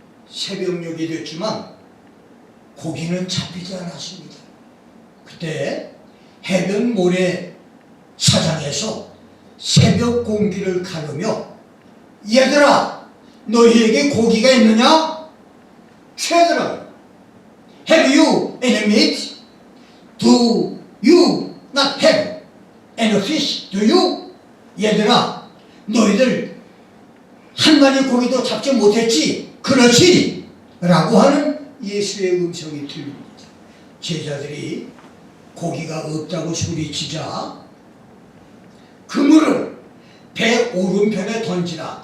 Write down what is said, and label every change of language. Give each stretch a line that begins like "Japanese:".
Korean: 새벽녘이 됐지만 고기는 잡히지 않았습니다. 그때 해변 모래 사장에서 새벽 공기를 가르며 얘들아, 너희에게 고기가 있느냐?
English: Children, have you any meat? Do you not have any fish? Do you?
Korean: 얘들아, 너희들 한 마리 고기도 잡지 못했지? 그렇지? 라고 하는 예수의 음성이 들립니다. 제자들이 고기가 없다고 소리치자 그물을 배 오른편에 던지라.